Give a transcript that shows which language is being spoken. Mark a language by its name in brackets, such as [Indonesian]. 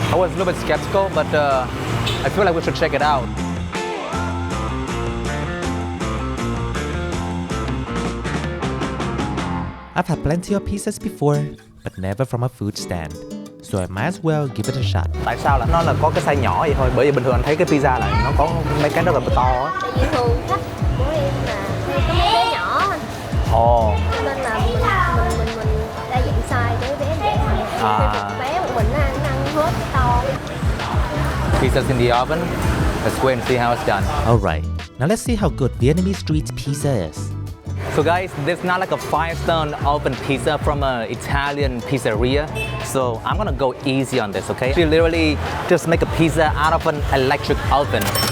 [English] I was a little bit skeptical, but I feel like we should check it out. I've had plenty of pizzas before, but never from a food stand. So I might as well give it a shot. [Vietnamese] Tại sao là nó là có cái size nhỏ vậy thôi? Bởi vì bình thường anh thấy cái pizza này nó có mấy cái rất là to á. Tại vì thường khách của em là hay có mấy bé nhỏ anh. Ồ. Cho nên là mình đa dạng size để bé dễ ăn. Thì bé một mình nó ăn hết cái to. [English] Pizza's in the oven. Let's wait and see how it's done. Alright, now let's see how good Vietnamese street pizza is. So guys, this is not like a 5-star oven pizza from an Italian pizzeria. So I'm gonna go easy on this, okay? She literally just make a pizza out of an electric oven.